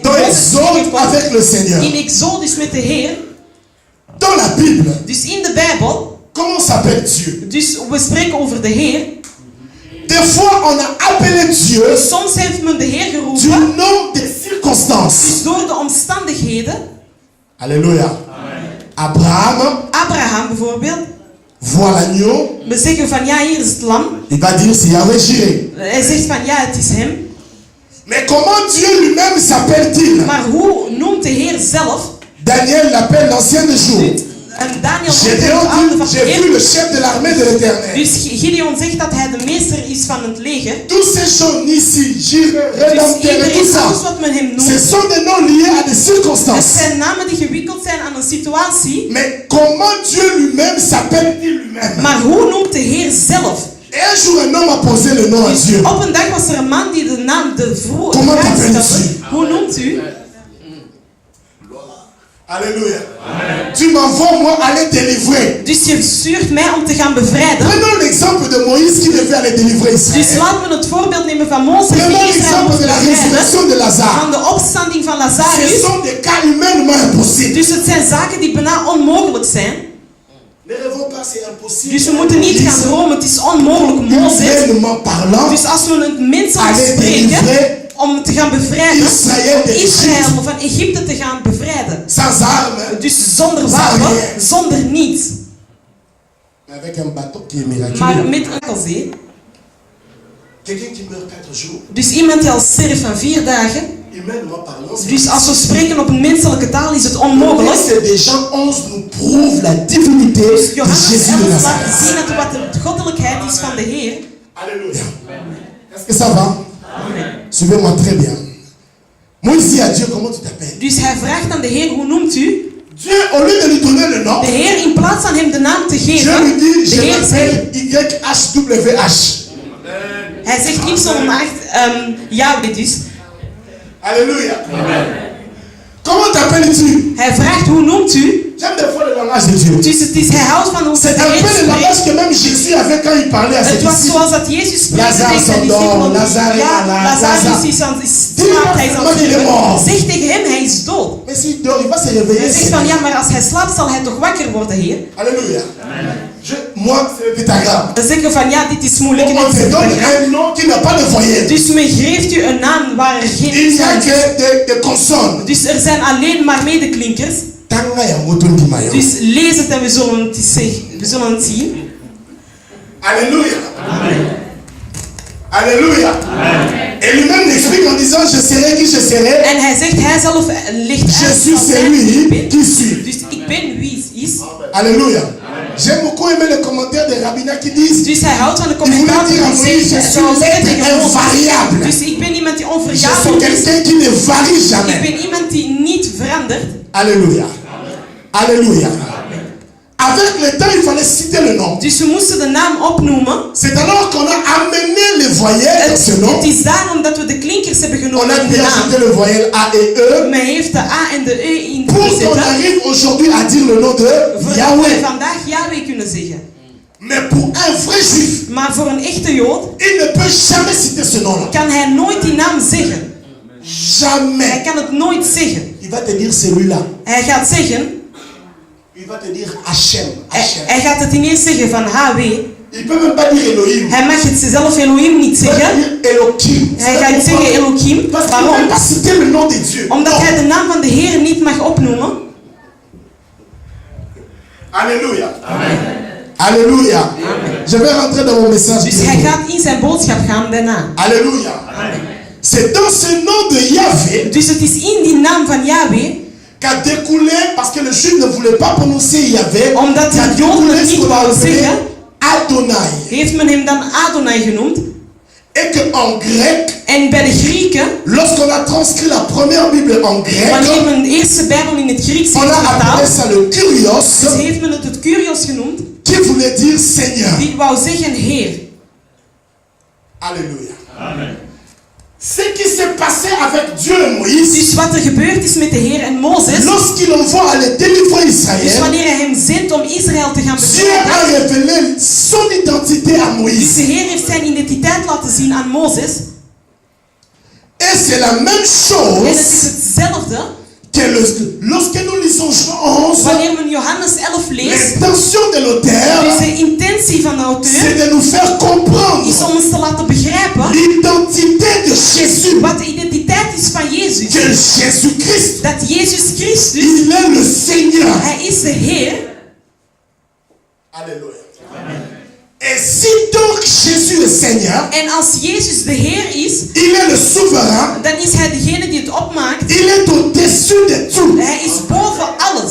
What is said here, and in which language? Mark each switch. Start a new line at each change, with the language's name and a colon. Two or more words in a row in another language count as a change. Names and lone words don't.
French: dans
Dutch: Mozes
French: Exode
Dutch: tegenkwam
French: avec le Seigneur.
Dutch: in Exodus met de Heer.
French: Dans la Bible,
Dutch: Dus in de Bijbel,
French: comment s'appelle Dieu?
Dutch: dus we spreken over de Heer.
French: Des fois, on a appelé Dieu
Dutch: Soms heeft men de Heer
French: du
Dutch: geroepen,
French: nom des circonstances.
Dutch: dus door de omstandigheden.
French: Alléluia. Abraham
Dutch: Abraham bijvoorbeeld.
French: voit l'agneau.
Dutch: We zeggen van ja, hier is het lam.
French: Il va dire c'est Yahweh Jireh.
Dutch: Hij zegt van ja, het is hem.
French: Mais comment Dieu lui-même s'appelle-t-il?
Dutch: Maar hoe noemt de Heer zelf?
French: Daniel l'appelle l'ancien des jours.
Dutch: En Daniel
French: Gédéon dit, j'ai vu le chef de l'armée de l'Éternel.
Dutch: Dus Gideon zegt dat hij de meester is van het leger.
French: Tous ces gens ici, Jireh,
Dutch: Dus
French: Rédempteur et tout
Dutch: iedereen,
French: ça,
Dutch: alles wat men hem
French: ce
Dutch: noemt,
French: sont des noms liés à des
Dutch: het
French: circonstances.
Dutch: zijn namen die gewikkeld zijn aan een situatie.
French: Mais comment Dieu lui-même s'appelle-t-il lui-même?
Dutch: Maar hoe noemt de Heer zelf?
French: Et un jour, un homme a posé le nom à
Dutch: Dus
French: Dieu.
Dutch: op een dag was er een man die de naam, de
French: Comment
Dutch: vraag
French: t'appelles-tu?
Dutch: stelde. Hoe noemt u?
French: Alléluia. Tu m'envoies moi aller délivrer.
Dutch: Dus je stuurt mij om te gaan bevrijden.
French: Prenons l'exemple de Moïse qui devait aller délivrer Dus Israël.
Dutch: laten we het voorbeeld nemen van Mozes die
French: Prenons Israël l'exemple
Dutch: moest
French: de la
Dutch: bevrijden.
French: résurrection de Lazare.
Dutch: Van de opstanding van
French: Ce
Dutch: Lazarus.
French: sont des cas humainement impossibles.
Dutch: Dus het zijn zaken die bijna onmogelijk zijn.
French: Ne rêvons pas, c'est impossible.
Dutch: Dus we moeten niet gaan dromen, het is onmogelijk, Mozes.
French: Humainement parlant,
Dutch: Dus als we het menselijk
French: aller
Dutch: spreken,
French: délivrer
Dutch: om te gaan bevrijden,
French: Israël de
Dutch: Israël van Egypte te gaan bevrijden.
French: sans armes,
Dutch: Dus zonder wapen, zonder niets.
French: mais avec un bateau qui est miraculeux.
Dutch: Maar met een zee.
French: Quelqu'un qui meurt 4 jours,
Dutch: Dus iemand die al sterft van 4 dagen.
French: humainement parlant, c'est
Dutch: Dus als we spreken op een menselijke taal is het
French: Le
Dutch: onmogelijk.
French: texte de Jean 11 nous prouve la divinité de
Dutch: Johannes
French: Jésus de
Dutch: 11 laat
French: Nazareth.
Dutch: zien dat wat de goddelijkheid is van de Heer.
French: Alléluia. Est-ce que ça va? Suivez-moi très bien. Moïse dit à Dieu, comment tu t'appelles?
Dutch: Dus hij vraagt aan de Heer, hoe noemt u?
French: Dieu, au lieu de lui donner le nom,
Dutch: De Heer, in plaats van hem de naam te
French: Dieu
Dutch: geven,
French: lui dit,
Dutch: de
French: je
Dutch: Heer zegt,
French: m'appelle YHWH.
Dutch: hij zegt Y8, Yahweh dus.
French: Alléluia. Comment t'appelles-tu?
Dutch: Hij vraagt, hoe noemt u?
French: J'aime des fois le langage de Dieu.
Dutch: Dus het is, hij houdt van hoe
French: C'est
Dutch: de
French: un
Dutch: Heer
French: peu le
Dutch: spreekt.
French: langage que même Jésus avait quand il parlait à ses
Dutch: Het was
French: disciples.
Dutch: zoals dat Jezus spreekt Lazarus tegen zijn
French: s'endort,
Dutch: discipelen. Lazarus, Ja, Lazarus Lazarus. is aan het
French: Dis-moi
Dutch: slaap, hij is aan het
French: qu'il est
Dutch: sterven.
French: mort.
Dutch: Zeg tegen hem, hij is dood.
French: Mais s'il dort, il va se
Dutch: Hij
French: réveiller.
Dutch: zegt van, ja, maar als hij slaapt zal hij toch wakker worden, Heer?
French: Alléluia. Moi, c'est le pentagramme.
Dutch: Dan zeggen we van, ja, dit is moeilijk. en
French: On
Dutch: dit is te
French: donne
Dutch: moeilijk.
French: un nom qui n'a pas de voyelle.
Dutch: Dus men geeft u een naam waar er geen
French: Il n'y a
Dutch: zijn.
French: que des consonnes.
Dutch: Dus er zijn alleen maar medeklinkers.
Lingala: Tanga ya moto ndimayo.
Dutch: Dus lees het en we zullen het zien.
French: Alléluia. Alléluia. Et lui-même l'explique en disant, je serai qui je serai.
Dutch: En hij zegt, hij zelf legt
French: Je
Dutch: uit
French: suis
Dutch: van zijn
French: celui
Dutch: wie ik ben.
French: qui suis.
Dutch: Dus ik ben wie is.
French: Alléluia. J'ai beaucoup aimé les commentaires des rabbinats qui disent,
Dutch: Dus hij houdt van de
French: il voulait
Dutch: commentaar
French: dire à
Dutch: die
French: Moïse, je
Dutch: zegt,
French: suis
Dutch: zoals zeggen
French: l'être
Dutch: tegen Mozes.
French: invariable.
Dutch: Dus ik ben iemand die
French: Je suis
Dutch: onvergaanlijk is.
French: quelqu'un qui ne varie
Dutch: Ik
French: jamais.
Dutch: ben iemand die niet verandert.
French: Alléluia. Alléluia. Avec le temps, il fallait citer le nom.
Dutch: Dus we moesten de naam opnoemen.
French: C'est alors qu'on a amené les voyelles dans ce nom.
Dutch: Het is daarom dat we de klinkers hebben
French: On
Dutch: genomen
French: a
Dutch: in
French: pu
Dutch: de naam.
French: ajouter le voyelle A et E.
Dutch: Men heeft de A en de E in
French: Pour qu'on
Dutch: gezet.
French: arrive aujourd'hui à dire le nom de
Dutch: Voor we Yahweh. vandaag Yahweh kunnen zeggen.
French: Mais pour un vrai juif,
Dutch: Maar voor een echte Jood
French: il ne peut jamais citer ce nom-là.
Dutch: kan hij nooit die naam zeggen. Hij
French: Jamais.
Dutch: kan het nooit zeggen.
French: Il va te dire celui-là.
Dutch: Hij gaat zeggen,
French: Il va te dire Hachem. Hachem.
Dutch: hij gaat het ineens zeggen van HW.
French: Il peut même pas dire Elohim.
Dutch: Hij mag het zelf Elohim niet
French: Il va
Dutch: zeggen.
French: dire Elohim.
Dutch: Hij gaat zeggen Elohim.
French: Parce qu'il ne peut
Dutch: Waarom?
French: pas citer le nom de Dieu.
Dutch: Omdat
French: Non.
Dutch: hij de naam van de Heer niet mag opnoemen.
French: Alléluia. Alléluia. Je vais rentrer dans mon message.
Dutch: Dus hij gaat in zijn boodschap gaan daarna.
French: Alléluia. C'est dans ce nom de Yahvé
Dutch: Dus het is in die naam van Yahweh,
French: qu'a découlé, parce que le juif ne voulait pas prononcer Yahvé,
Dutch: omdat
French: qu'a
Dutch: de Joden
French: découlé
Dutch: het
French: ce
Dutch: niet
French: qu'on
Dutch: wou
French: appelait zeggen, Adonai.
Dutch: heeft men hem dan Adonai genoemd.
French: Et qu'en grec,
Dutch: En bij de Grieken,
French: lorsqu'on a transcrit la première Bible en grec,
Dutch: wanneer men de eerste Bijbel in het Grieks
French: on
Dutch: heeft
French: a appelé
Dutch: vertaald,
French: ça le Kyrios,
Dutch: dus heeft men het Kyrios genoemd,
French: qui voulait dire Seigneur.
Dutch: die wou zeggen Heer.
French: Alléluia. Ce qui s'est passé avec Dieu et Moïse,
Dutch: Dus wat er gebeurd is met de Heer en Mozes,
French: lorsqu'il envoie aller délivrer
Dutch: dus Israël, wanneer hij hem zendt om Israël te gaan
French: Dieu
Dutch: bevrijden,
French: a révélé son identité à
Dutch: dus
French: Moïse.
Dutch: de Heer heeft zijn identiteit laten zien aan Mozes.
French: Et c'est la même
Dutch: En het is
French: chose
Dutch: hetzelfde
French: que lorsque nous lisons Jean 11,
Dutch: wanneer men Johannes 11 leest.
French: l'intention de l'auteur,
Dutch: Dus de intentie van de
French: c'est
Dutch: auteur
French: de nous faire comprendre
Dutch: is om ons te laten begrijpen
French: l'identité de Jésus.
Dutch: wat de identiteit is van Jezus.
French: Que Jésus-Christ,
Dutch: Dat Jezus Christus,
French: il est le Seigneur.
Dutch: hij is de Heer.
French: Alléluia. Et si donc Jésus est Seigneur,
Dutch: En als Jezus de Heer is,
French: il est le souverain,
Dutch: dan is hij degene die het opmaakt.
French: il est au-dessus de tout.
Dutch: Hij is boven